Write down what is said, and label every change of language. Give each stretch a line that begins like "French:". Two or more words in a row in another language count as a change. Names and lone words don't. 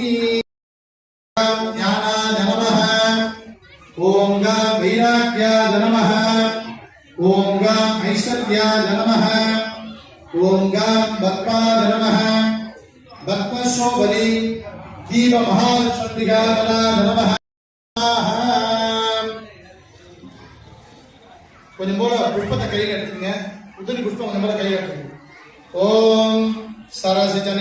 Sanskrit: ज्ञानाय नमः ओम गां वैराग्याय नमः ओम गां ऐश्वर्याय नमः ओम गां भक्ताय नमः भक्तशोभनी दीपमहालक्ष्म्बिकाय नमः।
Tamil: கொஞ்சம் போல புஷ்பத்தை கையில் எடுத்துங்க. உதிரி புஷ்பம் கொஞ்சம் போல கையில் எடுத்துங்க.
Sanskrit: ओम् सरसिज